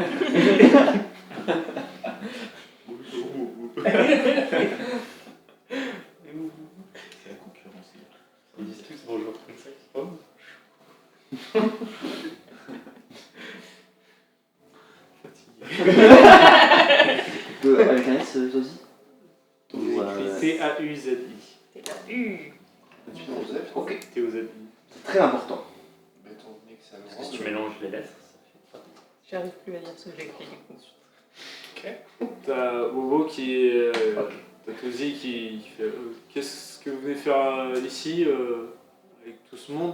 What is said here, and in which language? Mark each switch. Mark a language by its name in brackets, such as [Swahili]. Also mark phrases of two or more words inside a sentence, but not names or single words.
[French] C'est la concurrence. Ils disent tous bonjour comme ça, ils sont Avec un S, Tozi? T-A-U-Z-I. T-A-U. Ok. T-O-Z-I. C'est très important. Béton venez que ça me Parce que si tu mélanges les lettres, ça fait pas. J'arrive plus à dire ce que j'ai écrit du coup. T'as Bobo qui est. T'as Tozi qui fait qu'est-ce que vous venez faire ici avec tout ce monde?